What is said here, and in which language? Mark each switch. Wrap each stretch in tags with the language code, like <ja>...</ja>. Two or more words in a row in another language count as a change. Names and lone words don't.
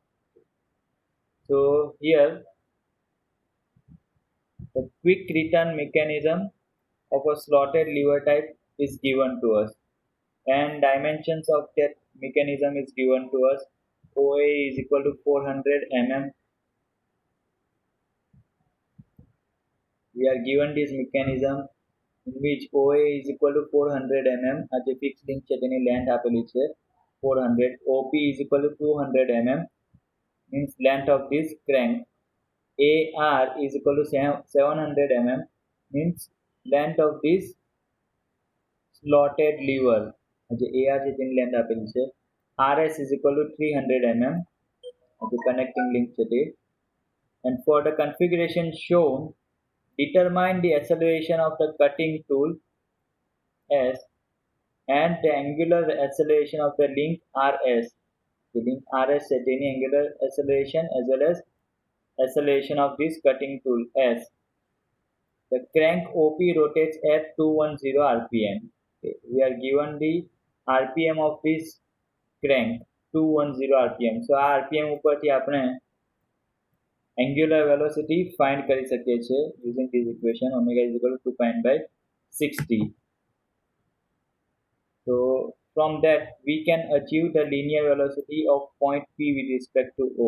<en>So here the quick return mechanism of a slotted lever type is given to us, and dimensions of that mechanism is given to us. OA is equal to 400 mm. We are given this mechanism in which OA is equal to 400 mm as a fixed link</en> <gu>છે તેની length આપેલી છે</gu> <en>400. OP is equal to 200 mm means length of this crank. AR is equal to 700 mm means length of this slotted lever.</en> <gu>જે AR છે તેની length આપેલી છે.</gu> <en>RS is equal to 300 mm as a connecting link</en> <gu>છે તે.</gu> <en>And for the configuration shown, determine the acceleration of the cutting tool S and the angular acceleration of the link RS. The link RS</en> <gu>છે તેની</gu> <en>angular acceleration as well as acceleration of this cutting tool S. The crank OP rotates at 210 rpm. Okay. We are given the rpm of this crank 210 rpm. So</en> <gu>આ rpm ઉપરથી આપણે</gu> <en>angular velocity find</en> <gu>કરી શકીએ છીએ</gu> <en>using this equation. Omega is equal to 2 pi n by 60. So from that we can achieve the linear velocity of point P with respect to O.</en>